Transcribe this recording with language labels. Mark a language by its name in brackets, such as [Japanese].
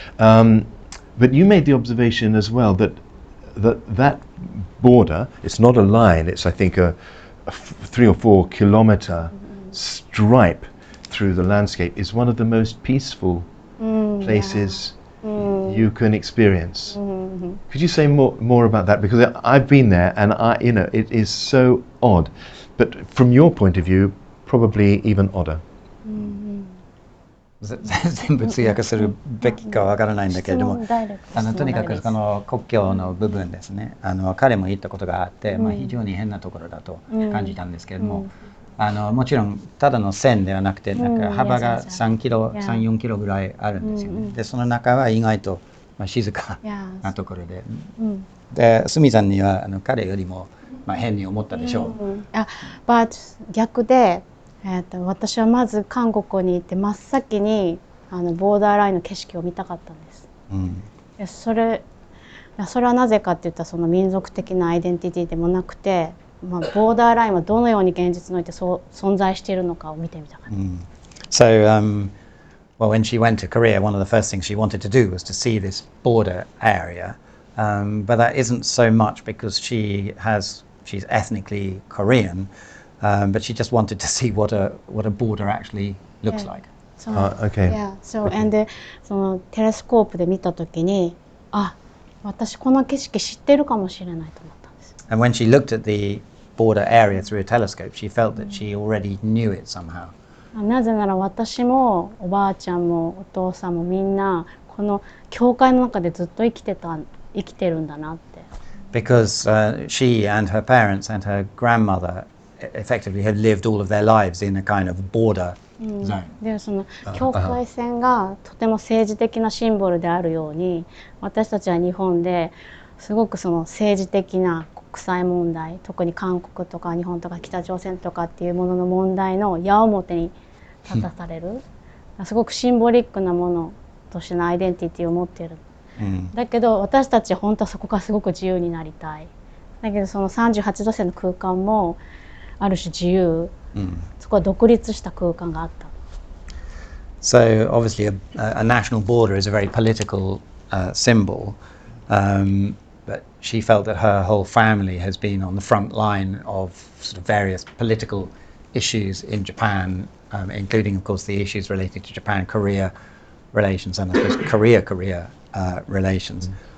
[English] But you made the observation as well that border, it's not a line, it's I think a 3 or 4 kilometer stripe through the landscape, is one of the most peaceful places you can experience. Could you say more about that? Because I've been there, and it is so odd, but from your point of view, probably even odder. [Japanese] 全部通訳するべきかわからないんだけれども、とにかくこの国境の部分ですね、彼も行ったことがあって、非常に変なところだと感じたんですけれども、もちろんただの線ではなくて、なんか幅が3キロ、3、4キロぐらいあるんですよね。でその中は意外と静かなところで、でスミさんには彼よりも変に思ったでしょう。 [English] But [Japanese] 逆で。私はまず韓国に行って真っ先にボーダーラインの景色を見たかったんです。それはなぜかって言ったらその民族的なアイデンティティでもなくて、ボーダーラインはどのように現実において存在しているのかを見てみたかった。 [English] So, well, when she went to Korea, one of the first things she wanted to do was to see this border area, but that isn't so much because she's ethnically Korean. But she just wanted to see what a border actually looks like. Okay. Yeah. So and [Japanese] そのテレスコープで見たときに、私この景色知ってるかもしれないと思ったんです。 [English] And when she looked at the border area through a telescope, she felt that she already knew it somehow. [Japanese] なぜなら私もおばあちゃんもお父さんもみんなこの教会の中でずっと生きてるんだなって。 [English] because she and her parents and her grandmother effectively have lived all of their lives in a kind of border zone. [Japanese] でその境界線がとても政治的なシンボルであるように、私たちは日本ですごくその政治的な国際問題、特に韓国とか日本とか北朝鮮とかっていうものの問題の矢面に立たされる、すごくシンボリックなものとしてのアイデンティティを持っている。だけど私たち本当はそこがすごく自由になりたい。だけどその38度線の空間もある種自由、そこは独立した空間があった。 [English] So obviously a national border is a very political symbol, but she felt that her whole family has been on the front line of sort of various political issues in Japan, including of course the issues related to Japan-Korea relations and I suppose Korea-Korea relations.